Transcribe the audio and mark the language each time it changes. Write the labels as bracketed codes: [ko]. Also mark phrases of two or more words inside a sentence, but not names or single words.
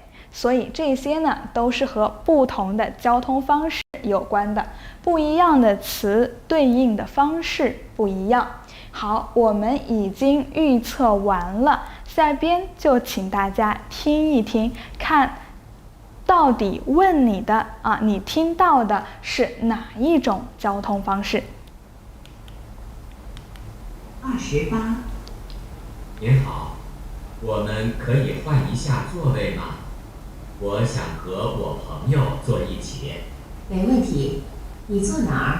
[zh] 所以這些呢都是和不同的交通方式有關的，不一樣的詞對應的方式不一樣。好，我們已經預測完了，下邊就請大家聽一聽，看到底問你的你聽到的是哪一種交通方式？28。您好，我們可以換一下座位吗？我想和我朋友坐一起。没问题，你坐哪兒？